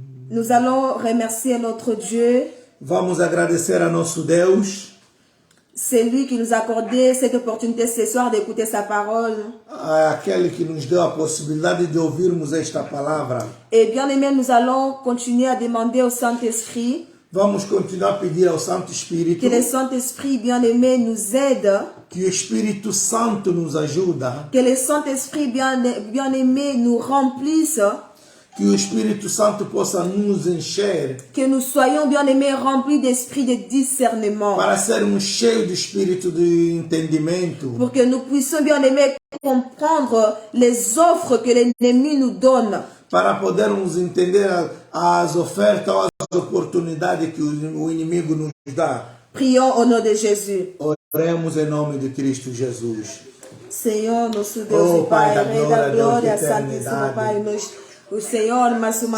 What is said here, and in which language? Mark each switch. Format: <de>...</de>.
<fr>Nous allons remercier notre Dieu.</fr> <pt>Vamos agradecer a nosso Deus,</pt> <fr>C'est lui qui nous a accordé cette opportunité ce soir d'écouter sa parole.</fr> <pt>aquele que nos deu a possibilidade de ouvirmos esta palavra.</pt> <fr>Et bien aimé, nous allons continuer à demander au Saint-Esprit</fr> <pt>Vamos continuar a pedir ao Santo Que Espírito</pt> <fr>le Saint-Esprit bien-aimé nous aide,</fr> <pt>que o Espírito Santo nos ajuda,</pt> <fr>que le Saint-Esprit bien-aimé nous remplisse,</fr> <pt>que o Espírito Santo possa nos encher</pt> <fr>que nous soyons bien-aimés remplis d'esprit de discernement,</fr> <pt>para sermos cheios do Espírito de entendimento,</pt> <fr>pour que nous puissions bien-aimés comprendre les offres que l'ennemi nous donne,</fr> <pt>para podermos entender as ofertas ou as oportunidades que o inimigo nos dá.</pt> <fr>Prions au nom de Jésus.</fr> <pt>Oremos em nome de Cristo Jesus. Senhor, nosso Deus Oh, e Pai, Pai da Rei da glória, glória, Deus de Santíssimo eternidade. Pai, o Senhor, mais uma</pt>